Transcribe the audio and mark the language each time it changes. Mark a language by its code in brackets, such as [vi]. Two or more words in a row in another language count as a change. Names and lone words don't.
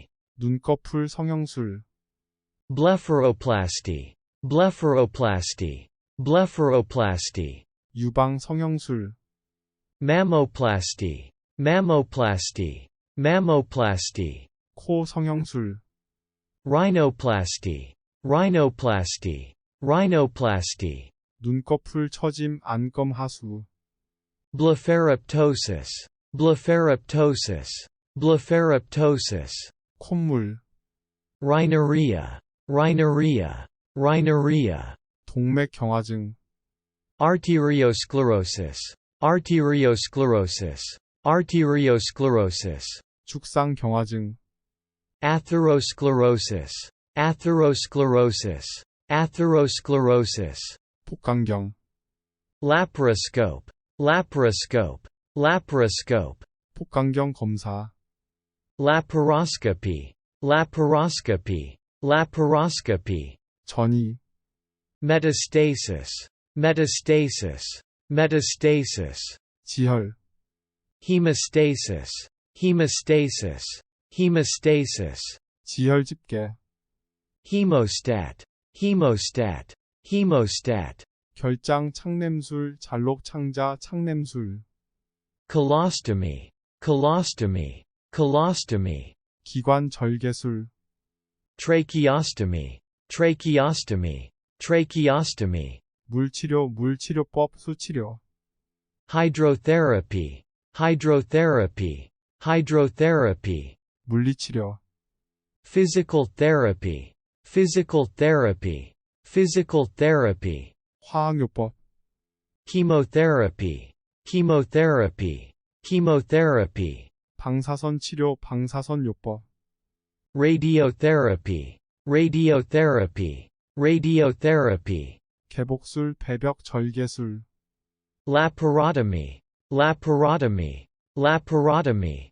[ko] 눈꺼풀 성형술, [en] blepharoplasty, blepharoplasty, blepharoplasty, [ko] 유방 성형술, [en] mammoplasty, mammoplasty, mammoplasty, [ko] 코 성형술, [en] rhinoplasty, rhinoplasty, rhinoplasty, [ko] 눈꺼풀 처짐 안검 하수, [en] blepharoptosis, blepharoptosis, blepharoptosis, [ko] 콧물, [en] rhinorrhea, rhinorrhea, rhinorrhea, [ko] 동맥경화증, [en] arteriosclerosis, arteriosclerosis, arteriosclerosis, [ko] 축상경화증, [en] atherosclerosis, atherosclerosis, atherosclerosis, [ko] 복강경, [en] laparoscope, laparoscope, laparoscope, [ko] 복강경 검사, [en] laparoscopy, laparoscopy, laparoscopy, [ko] 전이, [en] metastasis, metastasis, metastasis, [ko] 지혈, [en] hemostasis, hemostasis, hemostasis, [ko] 지혈 집게, [en] hemostat, hemostat, hemostat, [ko] 결장 창냄술, 잘록 창자 창냄술, [en] colostomy, colostomy, colostomy, [ko] 기관 절개술, [en] tracheostomy, tracheostomy, tracheostomy, [ko] 물치료, 물치료법, 수치료, [en] hydrotherapy, hydrotherapy, hydrotherapy, [ko] 물리치료, [en] physical therapy, physical therapy, physical therapy, [ko] 화학요법, [en] chemotherapy, chemotherapy, chemotherapy, [ko] 방사선 치료, 방사선요법, [en] radiotherapy, radiotherapy, radiotherapy, [ko] 개복술, 배벽 절개술, [en] laparotomy, laparotomy, laparotomy,